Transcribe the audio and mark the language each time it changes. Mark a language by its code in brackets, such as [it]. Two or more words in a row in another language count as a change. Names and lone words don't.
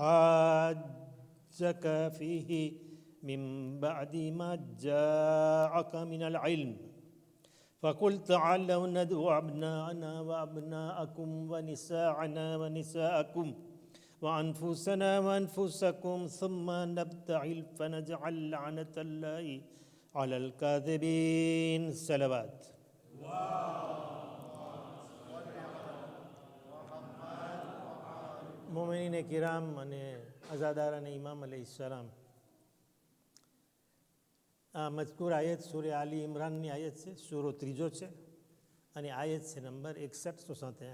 [ar] حاجك فيه من بعد ما جاءك من العلم فقل تعالوا ندعو أبناءنا وأبناءكم ونساءنا ونساءكم وأنفسنا وأنفسكم ثم نبتهل فنجعل لعنة الله على الكاذبين صلوات [gu] મોમિનીને કિરામ અને અઝાદારાને ઇમામ અલૈહિસ્સલામ, આ મજકૂર આયત સૂરે આલી ઇમરાનની આયત છે, સૂરો 3 છે અને આયત છે નંબર 61-161.